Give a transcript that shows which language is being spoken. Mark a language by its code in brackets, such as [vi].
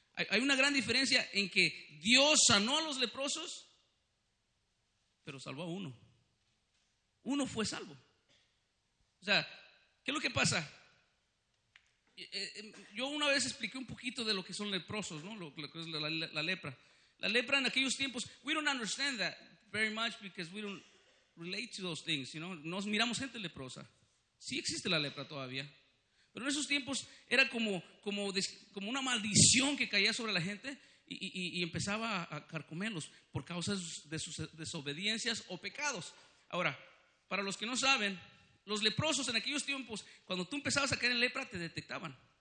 [es] Hay una gran diferencia en que Dios sanó a los leprosos, pero salvó a uno. Uno fue salvo. O sea, ¿qué es lo que pasa? Yo una vez expliqué un poquito de lo que son leprosos, ¿no? Lo que es la lepra. La lepra en aquellos tiempos, [en] we don't understand that very much because we don't relate to those things, you know? [es] Nos miramos gente leprosa. Sí existe la lepra todavía. Pero en esos tiempos era como una maldición que caía sobre la gente y empezaba a carcomerlos por causa de sus desobediencias o pecados. Ahora, para los que no saben, los leprosos en aquellos tiempos, cuando tú empezabas a caer en lepra, te detectaban.